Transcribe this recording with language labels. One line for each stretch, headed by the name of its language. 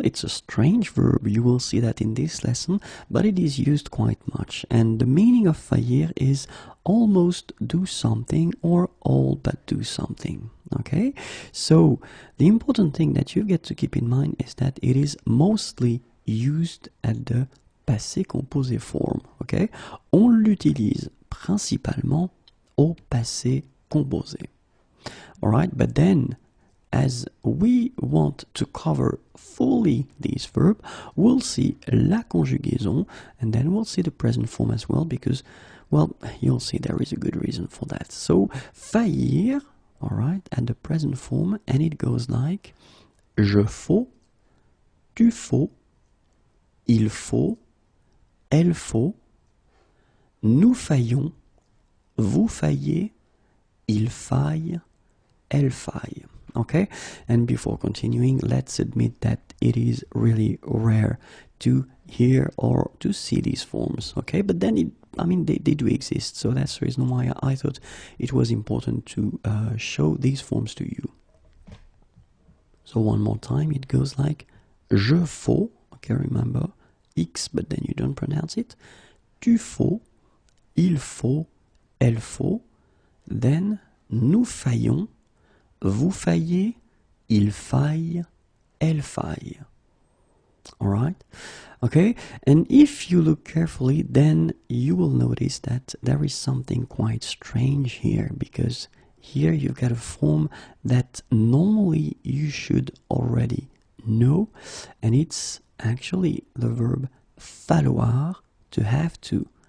English: It's a strange verb, you will see that in this lesson, but it is used quite much, and the meaning of faillir is almost do something or all but do something. Okay, so the important thing that you get to keep in mind is that it is mostly used at the passé composé form.
French: Okay, on l'utilise principalement au passé composé.
English: Alright, but then as we want to cover fully this verb, we'll see la conjugaison, and then we'll see the present form as well, because, well, you'll see there is a good reason for that. So, faillir, alright, at the present form, and it goes like
French: je faut, tu faut, il faut, elle faut, nous faillons, vous faillez, il faille, elle faille.
English: Okay, and before continuing, let's admit that it is really rare to hear or to see these forms. Okay, but then they do exist, so that's the reason why I thought it was important to show these forms to you. So one more time, it goes like
French: je faut.
English: Okay, remember X, but then you don't pronounce it.
French: Tu faut, il faut, elle faut. Then nous faillons, vous faillez, il faille, elle faille.
English: Alright? Okay? And if you look carefully, then you will notice that there is something quite strange here, because here you've got a form that normally you should already know, and it's actually the verb falloir, to have to.